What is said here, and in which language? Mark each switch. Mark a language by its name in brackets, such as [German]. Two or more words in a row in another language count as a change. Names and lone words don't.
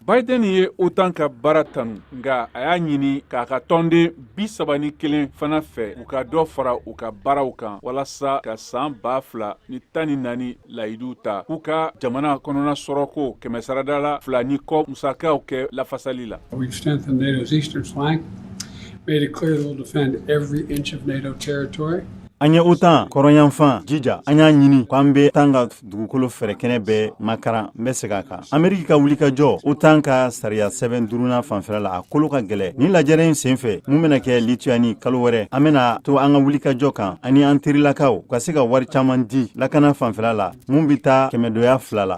[Bambara] Biden ye OTAN ka baara tanu nka a y'a ɲini k'a ka tɔnden 31 fana fɛ u ka dɔ fara u ka baaraw kan walasa ka san 2014 layidu ta k'u ka jamana kɔnɔna sɔrɔko 100 ni kɔ musakaw kɛ lafasali la. [English] We've strengthened NATO's eastern flank, made it clear that we'll defend every inch of NATO territory. [Bambara] An ye OTAN kɔrɔnyanfan jija an y'a ɲini k'an bɛ tan ka dugukolo fɛrɛkɛnɛ bɛɛ makaran n bɛ segin a kan. Ameriki ka wulikajɔ OTAN ka sariya sɛbɛn duurunan fanfɛla la a kolo ka gɛlɛ. Nin lajɛrɛ in senfɛ mun bɛna kɛ Lituanie kalo wɛrɛ an bɛna to an ka wulikajɔ kan ani an terilakaw ka se ka wari caman di lakana fanfɛla la mun bɛ taa 200 la.